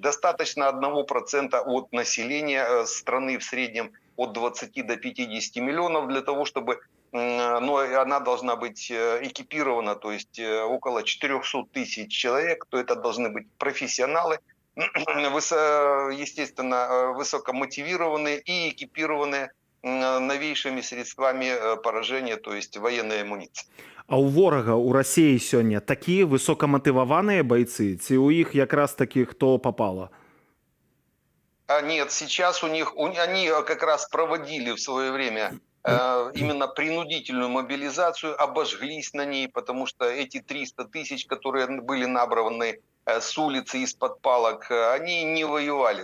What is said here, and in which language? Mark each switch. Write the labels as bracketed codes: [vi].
[ru] Достаточно 1% от населения страны в среднем от 20 до 50 миллионов для того, чтобы, но она должна быть экипирована, то есть около 400 тысяч человек, то это должны быть профессионалы, естественно, высокомотивированные и экипированные новейшими средствами поражения, то есть военной амуниции. [be] А у ворага, у Росії сёння такія высокаматываваныя бойцы, ці ў іх якраз такі хто попало? [ru] Нет, сейчас они как раз проводили в свое время именно принудительную мобилизацию, обожглись на ней, потому что эти 300 тысяч, которые были набраны с улицы из-под палок, они не воевали.